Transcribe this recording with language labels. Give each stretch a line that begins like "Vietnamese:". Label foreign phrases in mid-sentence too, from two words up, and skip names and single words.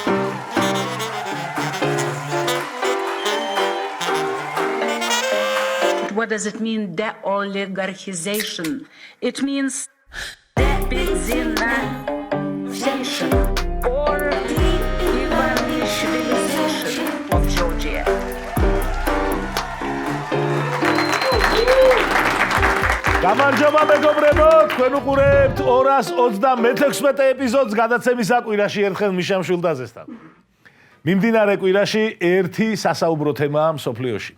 English: What does it mean, de-oligarchization? It means de-Ivanishvilization or de-Ivanishvilization of Georgia.
Georgian: გამარჯობა მეგობრებო, თქვენ უყურებთ 226 ეპიზოდს გადაცემის კვირაში ერთხელ მიშამ შვილდაძესთან. მიმდინარე კვირაში ერთი სასაუბრო თემაა მსოფლიოში.